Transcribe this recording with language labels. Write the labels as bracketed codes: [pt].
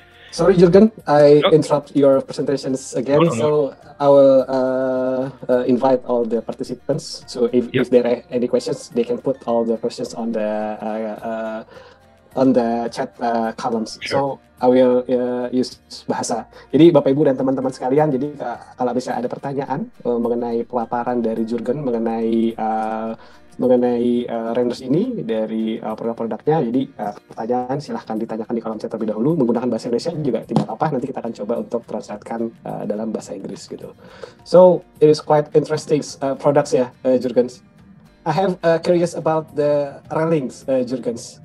[en] Sorry, Jurgen, I interrupt your presentations again. So I will invite all the participants. So if there are any questions, they can put all the questions on the chat columns. So I will use bahasa. [id] Jadi Bapak Ibu dan teman-teman sekalian, jadi kalau bisa ada pertanyaan mengenai pelaparan dari Jurgen mengenai Reynaers ini dari produk-produknya, jadi pertanyaan silahkan ditanyakan di kolom chat terlebih dahulu menggunakan bahasa Indonesia juga tidak apa-apa, nanti kita akan coba untuk translatekan dalam bahasa Inggris gitu. [en] So it is quite interesting products ya, Jurgen. I have curious about the railings, Jurgen.